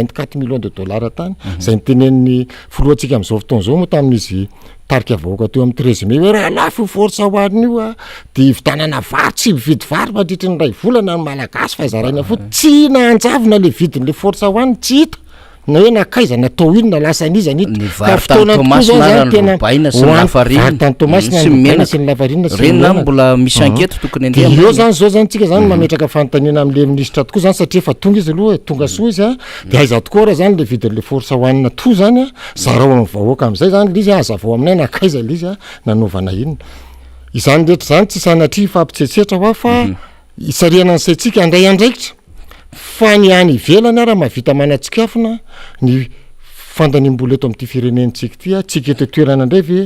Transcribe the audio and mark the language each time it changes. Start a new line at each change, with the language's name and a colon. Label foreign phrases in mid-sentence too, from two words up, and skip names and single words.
Malagasy: 24
French: millions de dollars
Malagasy: tany zay nitenen'ny filohantsika amin'izao fotoana zao moa tamin'izy tarika vahoaka teo amin'ny 13 mai hoe raha lafo force one io a de vitanana vary tsy mividy vary mandritry ny ray volana ny malagasy fa zaraina fo tsy nahanjavina le vidin'le force one tsy hita na hoe nakaiza natao ino na lasa an'izy anity ka fotoana tokoa zao zany tena varitany Tomasina sy ny lavarina reny mbola misy anketo tokony andeha eo zany zao zany tsika zany mametraka fanontaniana amin'le ministre tokoa zany satria fa tonga izy aloha tonga soa izy a de aiza tokoa raha zany le vidin'le force one to zany a zarao amin'ny vahoaka amin'izay zany le izy azavao aminay nakaiza le izy a nanaovana inona izany rehetra zany tsy sanatria fampitsetsetra hoa fa isariana ny saitsika andray andraikitra fa ny any ivelany raha mahavita manatsikafina ny fandaniam-bola eto amin'ity firenentsika ty a tsika eto toerana indray ve